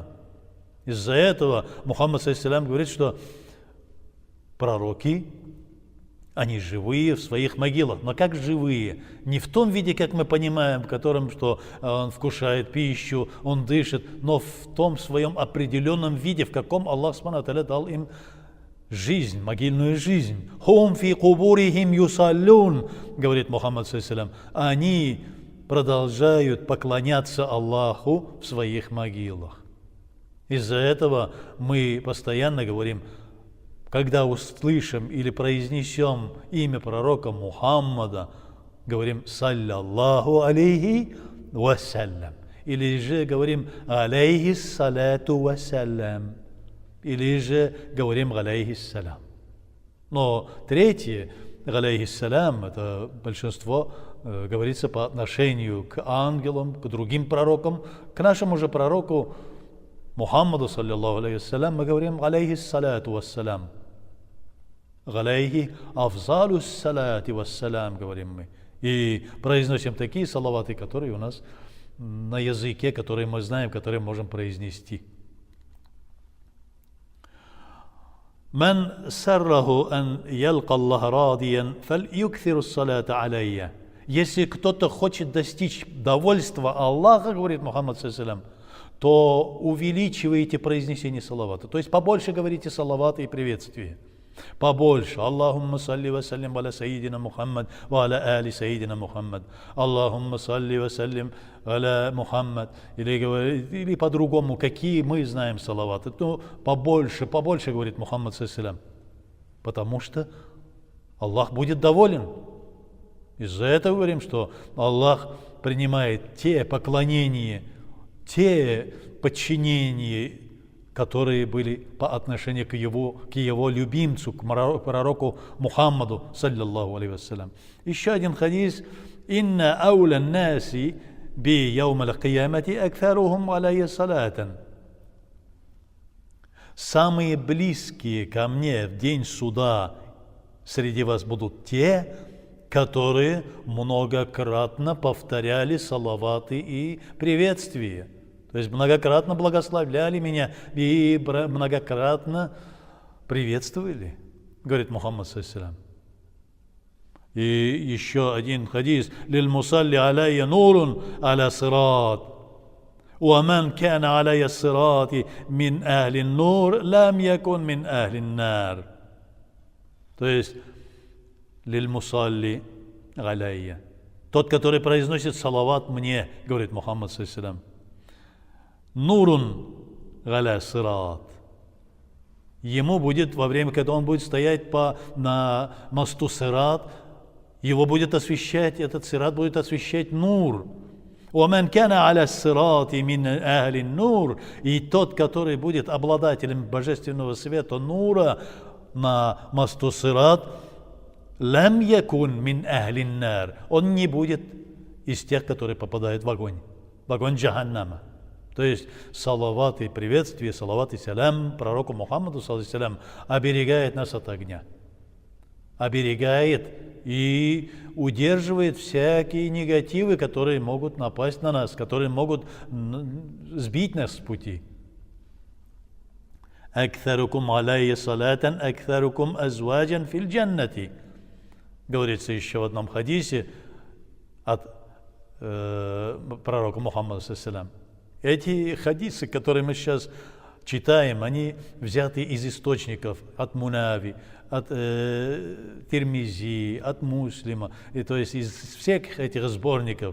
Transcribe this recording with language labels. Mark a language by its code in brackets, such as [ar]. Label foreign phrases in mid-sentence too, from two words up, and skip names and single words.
[ru] Из-за этого Мухаммад ﷺ говорит, что пророки, они живые в своих могилах. Но как живые? Не в том виде, как мы понимаем, в котором, что он вкушает пищу, он дышит, но в том своем определенном виде, в каком Аллах [ar] سبحانه وتعالى [ru] дал им жизнь, могильную жизнь. [ar] «هم في قبورهم يصلون», [ru] говорит Мухаммад ﷺ. Они продолжают поклоняться Аллаху в своих могилах. Из-за этого мы постоянно говорим, когда услышим или произнесем имя пророка Мухаммада, говорим [ar] «صلى الله عليه وسلم». [ru] Или же говорим [ar] «عليه الصلاة والسلام». [ru] Или же говорим «Алейхиссалям». Но третье, «Алейхиссалям», это большинство говорится по отношению к ангелам, к другим пророкам. К нашему же пророку Мухаммаду, [ar] صلى الله عليه وسلم, [ru] мы говорим [ar] «عليه الصلاة والسلام». «عليه أفضل الصلاة والسلام», [ru] говорим мы. И произносим такие салаваты, которые у нас на языке, которые мы знаем, которые можем произнести. [ar] من سره أن يلقى الله راضيا فليكثر الصلاة علي. [ru] Если кто-то хочет достичь довольства Аллаха, говорит Мухаммад ﷺ, то увеличивайте произнесение салавата. То есть побольше говорите салаваты и приветствия. Побольше. [ar] اللهم صل وسلم على سيدنا محمد وعلى آل سيدنا محمد. اللهم صل وسلم على محمد. [ru] Или по-другому, какие мы знаем салаваты. Ну, побольше, говорит Мухаммад ﷺ. Потому что Аллах будет доволен. Из-за этого говорим, что Аллах принимает те поклонения, те подчинения, которые были по отношению к его любимцу, к пророку Мухаммаду, [ar] صلى الله عليه وسلم. [ru] Еще один хадис. [ar] «إن أولى الناس بي يوم القيامة أكثرهم علي صلاة». [ru] Самые близкие ко мне в день суда среди вас будут те, которые многократно повторяли салаваты и приветствия. То есть многократно благословляли меня и многократно приветствовали, говорит Мухаммад ﷺ. И еще один хадис. [ar] «للمصلي علي نور على الصراط. ومن كان على الصراط من أهل النور لم يكن من أهل النار». [ru] То есть [ar] «للمصلي علي». [ru] Тот, который произносит салават мне, говорит Мухаммад ﷺ. [ar] نور على الصراط. [ru] Ему будет, во время, когда он будет стоять на мосту сират, его будет освещать, этот сират будет освещать нур. [ar] وَمَنْ كَانَ عَلَى الصِّرَاطِ مِنْ أَهْلِ النُّورِ. [ru] И тот, который будет обладателем божественного света, нура, на мосту сират, [ar] لم يكن من أهل النار. [ru] Он не будет из тех, которые попадают в огонь джаханнама. То есть салават и приветствие, салават и салям пророку Мухаммаду салям оберегает нас от огня. Оберегает и удерживает всякие негативы, которые могут напасть на нас, которые могут сбить нас с пути. [ar] «أكثركم علي صلاة أكثركم أزواجا في الجنة». [ru] Говорится еще в одном хадисе от пророка Мухаммада салям. Эти хадисы, которые мы сейчас читаем, они взяты из источников от Мунави, от Тирмизи, от Муслима, и то есть из всех этих сборников.